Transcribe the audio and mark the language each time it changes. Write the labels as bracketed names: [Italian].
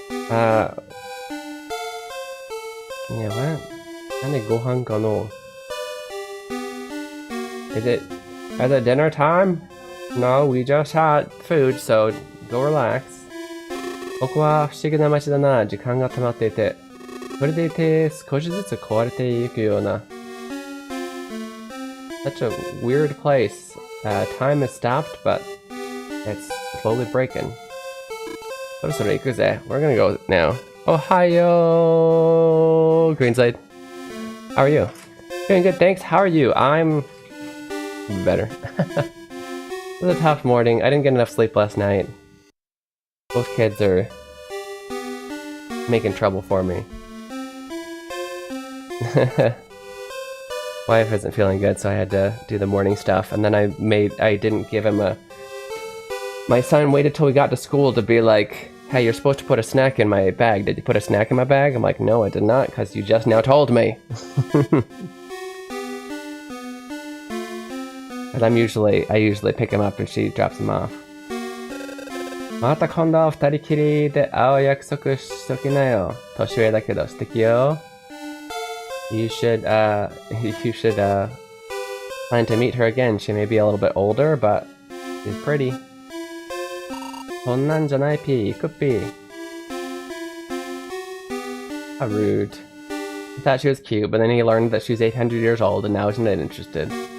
[English] Yeah, what? [Japanese] Nande gohan ka no? [English] Is it dinner time? No, we just had food, so go relax. [Japanese] 僕は不思議な街だな。時間が溜まっていて。それでいて少しずつ壊れていくような。 [English] Such a weird place. Time has stopped, but it's slowly breaking. [Japanese] そろそろ行くぜ. [English] We're gonna go now. Ohio! Greenside. How are you? Doing good, thanks. How are you? I'm better. It was a tough morning. I didn't get enough sleep last night. Both kids are making trouble for me. Wife isn't feeling good, so I had to do the morning stuff, and then I didn't give him my son waited till we got to school to be like, hey, you're supposed to put a snack in my bag. Did you put a snack in my bag? I'm like, no, I did not, because you just now told me. And I usually pick him up and she drops him off. [Japanese] また今度二人きりで会う約束しときなよ。年上だけど素敵よ。 [English] You should plan to meet her again. She may be a little bit older, but she's pretty. [Japanese] そんなんじゃないピー、クッピー。 [English] How rude. He thought she was cute, but then he learned that she's 800 years old and now he's not interested.